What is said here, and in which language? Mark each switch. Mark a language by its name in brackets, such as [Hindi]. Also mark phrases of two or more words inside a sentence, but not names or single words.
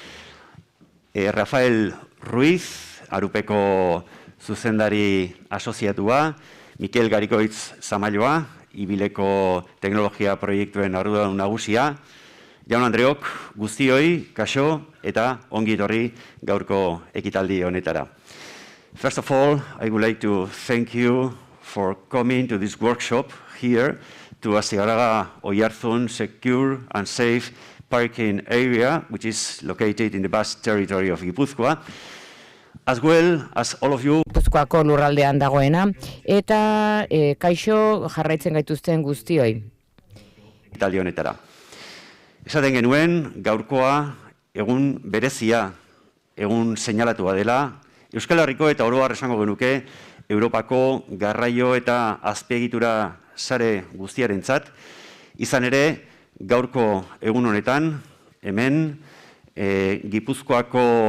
[Basque] Rafael Ruiz, Arupeko zuzendari asoziatua, Mikel Garikoitz Zamailoa, Ibileko teknologia proiektuen arduradun nagusia. Jaun Andreok, guztioi, kaixo eta ongi etorri gaurko ekitaldi honetara. [English] First of all, I would like to thank you for coming to this workshop here to Astigarraga Oiartzun Secure and Safe Parking Area, which is located in the vast territory of Gipuzkoa, as well as all of you. [Basque] Gipuzkoako lurraldean dagoena, eta kaixo jarraitzen gaituzten guztioi. Ekitaldi honetara. Esaten genuen, gaurkoa egun berezia, egun seinalatua dela, Euskal Herriko eta oro har esango genuke, Europako garraio eta azpiegitura sare guztiarentzat, izan ere, gaurko egun honetan, hemen, Gipuzkoako